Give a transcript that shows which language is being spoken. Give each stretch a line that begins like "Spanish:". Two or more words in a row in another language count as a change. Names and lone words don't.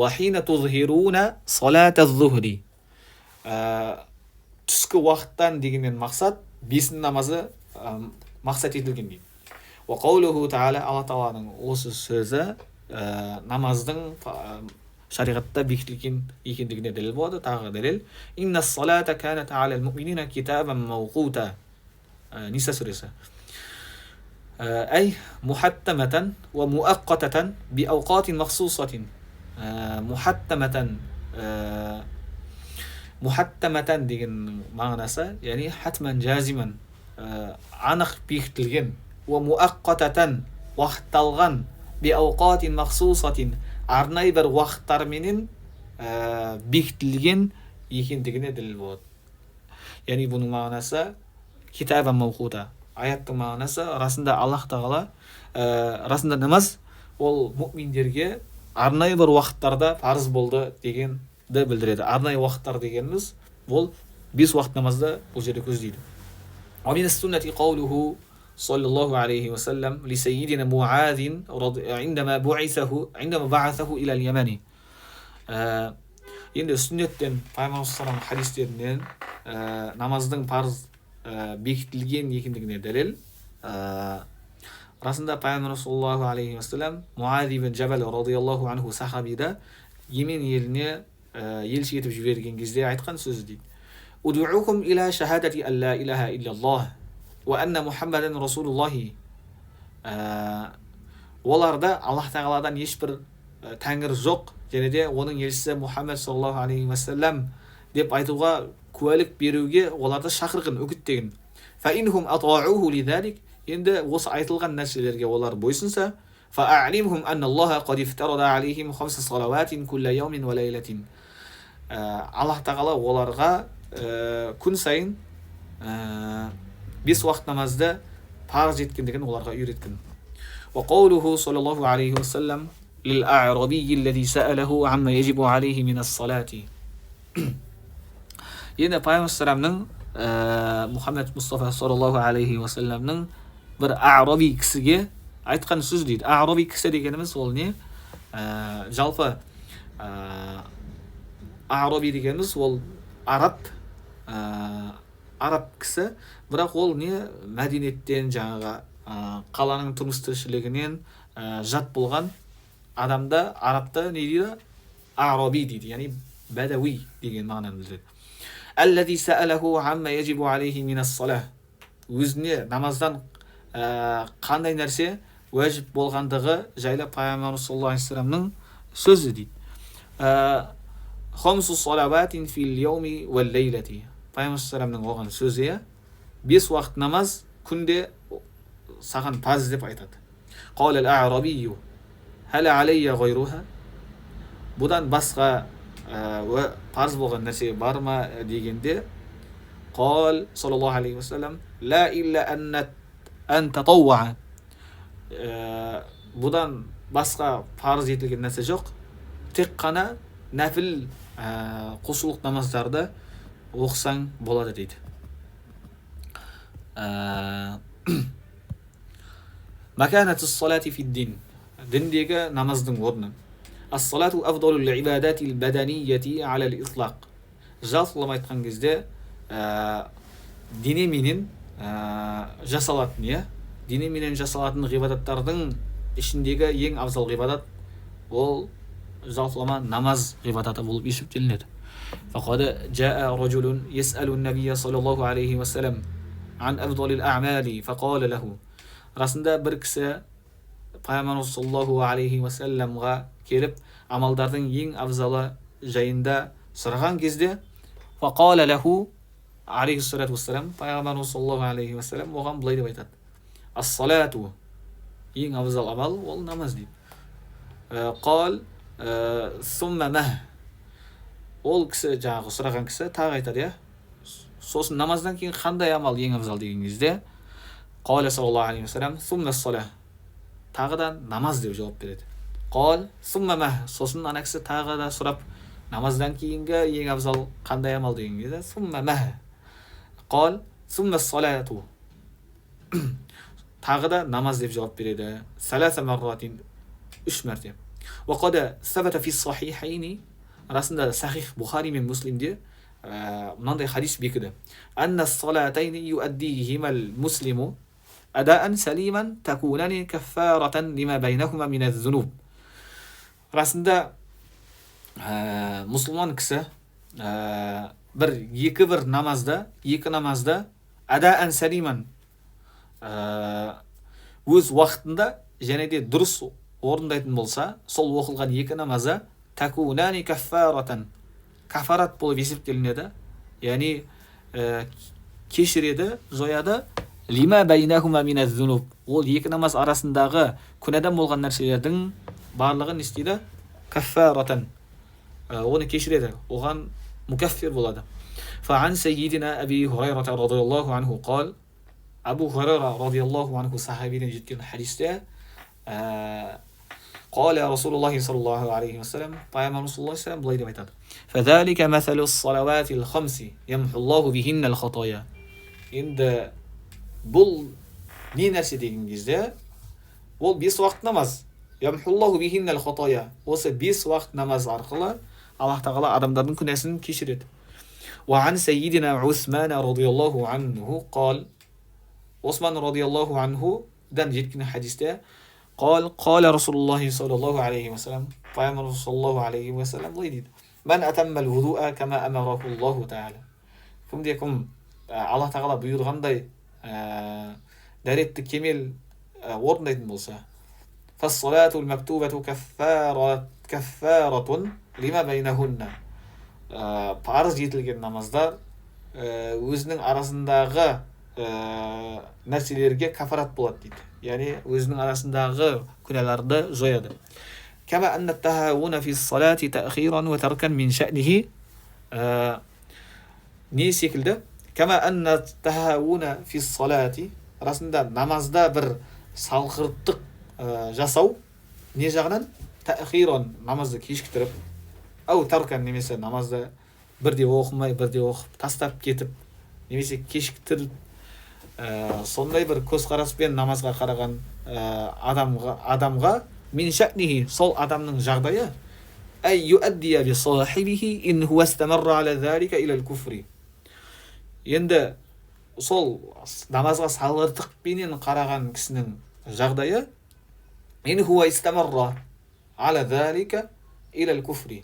Arabic: وحين تظهرون صلاة الظهر.
Kazakh: түскі уақыттан дегеннен мақсат бесін намазы мақсат етілген дейді.
Arabic: وقوله تعالى,
Kazakh: Алла тағаланың осы сөзі намаздың шариғатта бекітілген екендігіне дәлел болады. Тағы дәлел:
Arabic: إن الصلاة كانت على المؤمنين كتابا موقوتا.
Kazakh: Ниса сүресі.
Arabic: أي محتمة ومؤقتة بأوقات مخصوصة.
Kazakh: محتمة деген мағынасы, яғни
Arabic: حتما جازما,
Kazakh: анық бекітілген, ومؤقتة уақытталған,
Arabic: بأوقات مخصوصة
Kazakh: арнайы бір уақыттарменен бекітілген екендігіне дәлел болады. Яғни бұның мағынасы
Arabic: كتابا موقوتا.
Kazakh: Аяттың мағынасы расында Аллах тағала, расында намаз ол мұъминдерге арнайы бір уақыттарда парыз болды дегенді білдіреді. Арнайы уақыттар дегеніміз ол 5 уақыт намазды бұл жерде көздейді.
Arabic: ومن السنة قوله صلى الله عليه وسلم لسيدنا معاذ عندما بعثه إلى اليمن.
Kazakh: Енді сүннеттен, пайғамбар
Arabic: صلى الله عليه
Kazakh: хадистерінен намаздың парыз бекітілген екендігіне дәлел. Расында пайғамбар
Arabic: صلى الله عليه وسلم
Kazakh: Муаз ибн Джабал
Arabic: رضي الله عنه
Kazakh: сахабиді Йемен еліне елші етіп жіберген кезде айтқан сөзі дейді:
Arabic: ادعهم إلى شهادة ألا إله إلا الله وأن محمدا رسول الله.
Kazakh: Оларда Аллах тағаладан ешбір тәңір жоқ, және де оның елшісі Мұхаммад
Arabic: صلى الله عليه وسلم
Kazakh: деп айтуға куәлік беруге оларды шақырған, үгіттеген.
Arabic: فإن هم أطاعوه لذلك.
Kazakh: Енді осы айтылған нәрселерге олар бойсынса,
Arabic: فأعلمهم أن الله قد افترض عليهم 5 صلوات كل يوم وليلة.
Kazakh: Аллах тағала оларға күн сайын 5 уақыт намазды парыз еткендігін оларға үйреткен.
Arabic: وقوله صلى الله عليه وسلم للأعرابي الذي سأله عما يجب عليه من الصلاة.
Kazakh: Енді пайғамбар саламның Мұхаммед Мұстафа
Arabic: صلى الله عليه وسلمның
Kazakh: бір а'раби кісіге айтқан сөз дейді. А'раби кісі дегеніміз ол не? Жалпы а'раби дегеніміз ол араб кісі, бірақ ол не? Мәдениеттен, жаңағы қаланың тұрмыс тіршілігінен жат болған адамда арабта не дейді? А'раби дейді, яғни бәдәуи деген мағынаны білдіреді.
Arabic: الذي سأله عما يجب عليه من الصلاة.
Kazakh: Өзіне намаздан қандай нәрсе уәжіп болғандығы жайлы пайғамбар
Arabic: صلى الله عليه وسلمның
Kazakh: сөзі дейді.
Arabic: خمس صلوات في اليوم والليلة.
Kazakh: Пайғамбар саллаллаху оған сөзі 5 уақыт намаз күнде саған парыз деп айтады.
Arabic: قال الأعرابي هل علي غيرها.
Kazakh: Бұдан басқа парыз болған нәрсе бар ма дегенде,
Arabic: قال صلى الله عليه وسلم لا إلا أن تطوع.
Kazakh: Бұдан басқа парыз етілген нәрсе жоқ, тек қана нәпіл құлшылық намаздарды оқысаң болады дейді.
Arabic: مكانة الصلاة في الدين.
Kazakh: Диндегі намаздың орны.
Arabic: الصلاة أفضل العبادات البدنية على الإطلاق.
Kazakh: Жалпылама айтқан кезде денеменен жасалатын, денеменен жасалатын ғибадаттардың ішіндегі ең абзал ғибадат ол жалпылама намаз ғибадаты болып есептелінеді.
Arabic: فقد جاء رجل يسأل النبي صلى الله عليه وسلم عن أفضل الأعمال فقال له.
Kazakh: Расында бір кісі пайғамбар
Arabic: صلى الله عليه وسلمға
Kazakh: келіп амалдардың ең абзалы жайында сұраған кезде,
Arabic: فقال له عليه الصلاة والسلام,
Kazakh: пайғамбар
Arabic: صلى الله عليه وسلم
Kazakh: оған былай деп айтады: ас-салату, ең абзал амал ол намаз дейді.
Arabic: قال ثم ماذا.
Kazakh: Ол кісі, жаңағы сұраған кісі тағы айтады, сосын намаздан кейін қандай амал ең абзал деген кезде,
Arabic: قال صلى الله عليه وسلم ثم الصلاة,
Kazakh: тағы да намаз деп жауап береді.
Arabic: قال ثم ماذا.
Kazakh: Сосын ана кісі тағы да сұрап, намаздан кейінгі ең абзал қандай амал деген кезде,
Arabic: ثم ماذا. قال ثم الصلاة.
Kazakh: Тағы да намаз деп жауап береді.
Arabic: ثلاث مرات, 3 мәрте. وقد ثبت في الصحيحين.
Kazakh: Расында Сахих Бухари мен Муслимде мынандай хадис бекіді:
Arabic: أن الصلاتين يؤديهما المسلم أداء سليما تكونان كفارة لما بينهما من الذنوب.
Kazakh: Расында мұсылман кісі бір намазда
Arabic: أداء سليما
Kazakh: өз уақытында және де дұрыс орындайтын болса, сол оқылған екі намазы
Arabic: تكونان كفارة,
Kazakh: кафарат болып есептелінеді, яғни кешіреді, жояды,
Arabic: لما بينهما من الذنوب,
Kazakh: ол екі намаз арасындағы күнәдан болған нәрселердің барлығын не істейді? Каффаратан, оны кешіреді, оған мукаффир болады.
Arabic: فعن سيدنا أبي هريرة رضي الله عنه قال,
Kazakh: Абу Хурайра
Arabic: رضي الله عنه
Kazakh: сахабиден жеткен хадисте,
Arabic: قال رسول الله صلى الله عليه وسلم,
Kazakh: пайғамбар
Arabic: رسول الله صلى الله عليه وسلم
Kazakh: былай деп айтады:
Arabic: فذلك مثل الصلوات الخمس يمحو الله بهن الخطايا.
Kazakh: Енді бұл не нәрсе деген кезде, ол 5 уақыт намаз.
Arabic: يمحو الله بهن الخطايا.
Kazakh: Осы 5 уақыт намаз арқылы Аллах тағала адамдардың күнәсін кешіреді.
Arabic: وعن سيدنا عثمان رضي الله عنه قال,
Kazakh: Осман
Arabic: رضي الله عنهдан
Kazakh: жеткен хадисте,
Arabic: قال رسول الله صلى الله عليه وسلم,
Kazakh: пайғамбар
Arabic: صلى الله عليه وسلم
Kazakh: былай дейді:
Arabic: من أتم الوضوء كما أمره الله تعالى.
Kazakh: Кім Аллах тағала бұйырғандай дәретті кемел орындайтын болса,
Arabic: فالصلاة المكتوبة كفارة لما بينهن.
Kazakh: Парыз етілген намаздар өзінің арасындағы нәрселерге кафарат болады дейді. Яғни өзінің арасындағы күнәларды жояды.
Arabic: كما أن التهاون في الصلاة تأخيرا وتركا من شأنه.
Kazakh: Не секілді?
Arabic: كما أن التهاون في الصلاة,
Kazakh: расында намазда бір салғырттық жасау не жағынан? تأخيرا, намазды кешіктіріп,
Arabic: أو تركا,
Kazakh: немесе намазды бірде оқымай бірде оқып тастап кетіп, немесе кешіктіріп, сондай бір көзқараспен намазға қараған адамға
Arabic: من شأنه,
Kazakh: сол адамның жағдайы
Arabic: أي يؤدي بصاحبه إن هو استمر على ذلك إلى الكفر.
Kazakh: Енді сол намазға салғырттықпенен қараған кісінің жағдайы
Arabic: إن هو استمر على ذلك إلى الكفر.